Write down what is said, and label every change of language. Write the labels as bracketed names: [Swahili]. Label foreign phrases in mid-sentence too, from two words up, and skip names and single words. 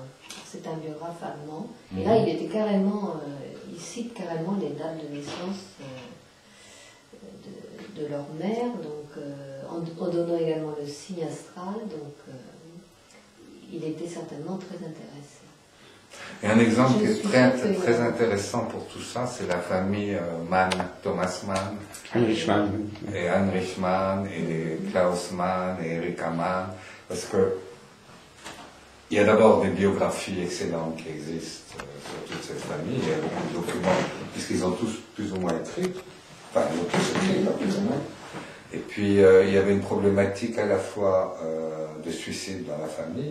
[French] C'est un biographe allemand. Et là, il était carrément, il cite carrément les dates de naissance de leur mère, donc en donnant également le signe astral. Donc, il était certainement très intéressé. Et un exemple qui est très intéressant pour tout ça, c'est la famille Mann, Thomas Mann, Heinrich Mann, et Heinrich Mann, et Klaus Mann, et Erika Mann, parce que il y a d'abord des biographies excellentes qui existent sur toute cette famille, il y a beaucoup de documents, puisqu'ils ont tous plus ou moins écrit, enfin ils ont tous écrit, pas plus ou moins. Et puis il y avait une problématique à la fois de suicide dans la famille.